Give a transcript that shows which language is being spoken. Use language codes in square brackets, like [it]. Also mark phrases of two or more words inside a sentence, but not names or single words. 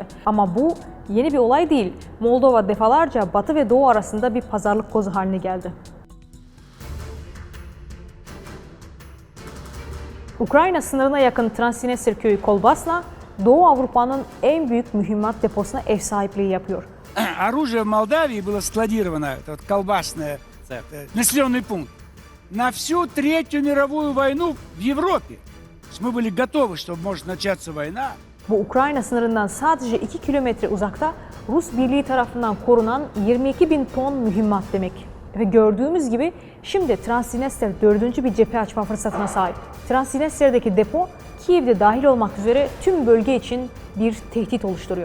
[tr] Ama bu yeni bir olay değil. Moldova defalarca Batı ve Doğu arasında bir pazarlık kozu haline geldi. Ukrayna sınırına yakın Transnistria köyü Kolbasna, Doğu Avrupa'nın en büyük mühimmat deposuna ev sahipliği yapıyor. [ru] Оружие в Молдавии было складировано, это вот колбасное, населенный пункт, на всю Третью мировую войну в Европе. То есть мы были готовы, что может начаться война. [tr] Bu Ukrayna sınırından sadece 2 kilometre uzakta Rus birliği tarafından korunan 22 bin ton mühimmat demek. Ve gördüğümüz gibi şimdi Transnistria 4. bir cephe açma fırsatına sahip. Transnistria'daki depo Kiev'de dahil olmak üzere tüm bölge için bir tehdit oluşturuyor.